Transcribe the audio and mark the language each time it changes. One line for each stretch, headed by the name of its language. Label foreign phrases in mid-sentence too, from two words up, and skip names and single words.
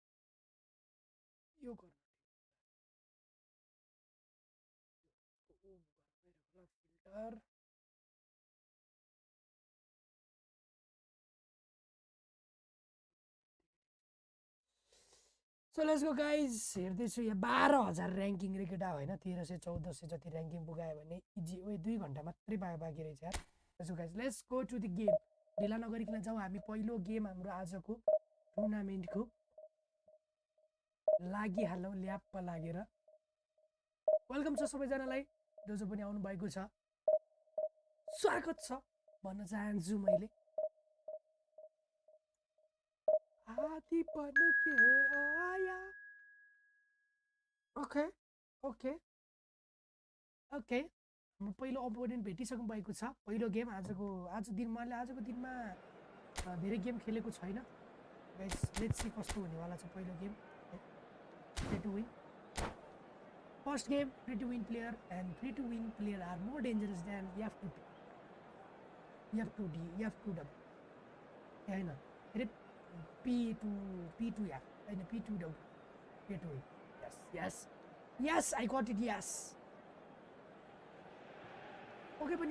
Nepali: यो गर्नु फिल्टर
English: so let's go guys
Nepali: हेर्दैछु यहाँ 12,000 र्याङ्किङ रे केटा होइन 1300-1400 जति र्याङ्किङ पुगायो भने इजी ओए 2 घण्टा मात्रै बाँकी रहेछ यार
English: let's go guys let's go to the game
Nepali: ढिला नगरिकन जाउँ हामी पहिलो गेम हाम्रो आजको टुर्नामेन्टको लागिहालौँ ल्याप्प लागेर वेलकम छ सबैजनालाई जो जो पनि आउनु भएको छ स्वागत छ भन्न चाहन्छु मैले
Hindi: आदि बन के आया
Nepali: ओके हाम्रो पहिलो अपोनेन्ट भेटिसक्नु भएको छ पहिलो गेम आजको दिनमा धेरै गेम खेलेको छैन
English: guys let's see
Nepali: कस्तो हुनेवाला छ पहिलो गेम
English: free to win first game free to win player and free to win player are more dangerous than F2 yeah no P2 yeah and P2 yes I got it yes okay but